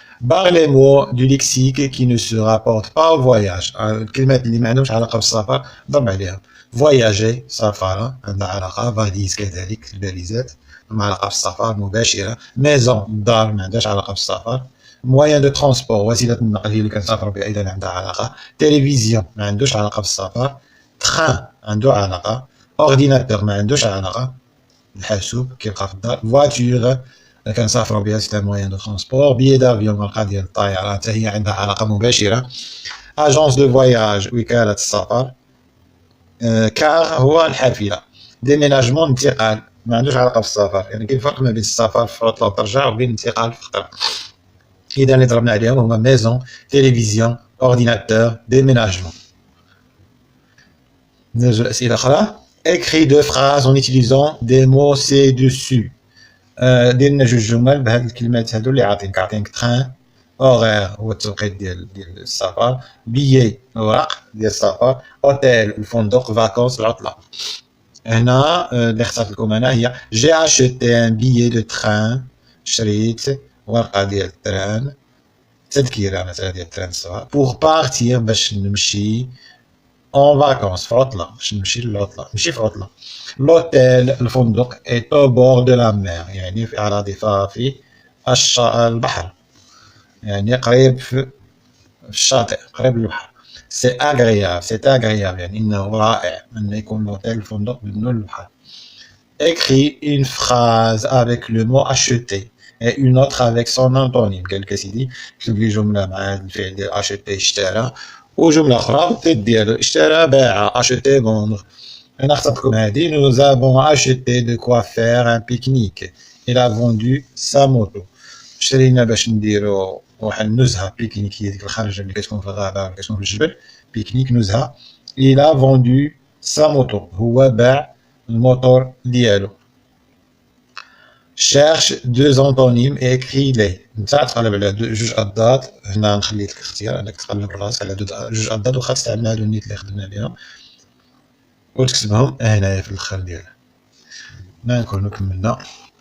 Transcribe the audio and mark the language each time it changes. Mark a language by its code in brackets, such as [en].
[fr] Barre les mots du lexique qui ne se rapportent pas au voyage. [ar] الكلمات اللي ما عندهمش علاقة بالسفر ضرب عليها. voyager سفر عندها علاقة. فاليز كذلك الباليزات مع علاقة بالسفر مباشرة. ميزون الدار ما عندهاش علاقة بالسفر. موان دو ترونسبور وسيلة النقل هي اللي كنسافروا بها أيضا عندها علاقة. تلفزيون ما عندوش علاقة بالسفر. تخان عنده علاقة. اورديناتور ما عندوش علاقة. الحاسوب كيبقى في الدار. فواتور كنسافروا بها سي ان موان دو ترونسبور. بيي دافيون القا ديال الطائرة حتى هي عندها علاقة مباشرة. اجونس دو فواياج وكالة السفر. كار هو الحافلة. ديميناجمون انتقال ما عندوش علاقة بالسفر يعني كاين فرق ما بين السفر في عطلة وترجع وبين الانتقال في خطرة. إذا اللي ضربنا عليهم هما ميزون تلفزيون اورديناتور ديميناجمون. نرجعو لأسئلة أخرى. [fr] écrit deux phrases en utilisant des mots ci-dessus. [ar] ديرنا جوج جمل بهاد الكلمات هادو اللي عاطينك تران اوغير هو التوقيت ديال السفر. بيي الورق ديال السفر. اوتيل الفندق. فاكونس العطلة. هنا اللي اختارت لكم انا هي جي اشيتي ان بيي دو تران. شريت ورقة ديال التران تذكرة مثلا ديال التران الصغار. بوغ بارتير باش نمشي. اون فاكونس في عطلة باش نمشي للعطلة ماشي في عطلة. لوتيل الفندق est au bord de la mer يعني على ضفاف البحر يعني قريب في الشاطئ قريب للبحر. [fr] c'est agréable, c'est agréable. [ar] يعني إنه رائع أن يكون l'hôtel الفندق بدون البحر. [fr] Écris une phrase avec le mot acheter et une autre avec son antonyme. [ar] قال لك أسيدي كتب لي جملة مع هذا الفعل ديال acheter اشترى وجملة أخرى بالضد ديالو اشترى باع acheter vendre. أنا اخترتكم هذه. [fr] Nous avons acheté de quoi faire un pique-nique. Il a vendu sa moto. [ar] شرينا باش نديرو واحد النزهة بيكنيك هي ديك الخرجة اللي كتكون في الغابة ولا كتكون في الجبل بيكنيك نزهة. [fr] Il a vendu sa moto. هو باع الموتور ديالو. cherche deux antonymes et écris-les. [ar] نتا تقلب على جوج أضداد. هنا نخلي لك الاختيار أنك تقلب بالراس على جوج أضداد وخا تستعمل هادو النيت اللي خدمنا بهم وتكتبهم هنايا في الآخر ديالها. هنا نكونو كملنا.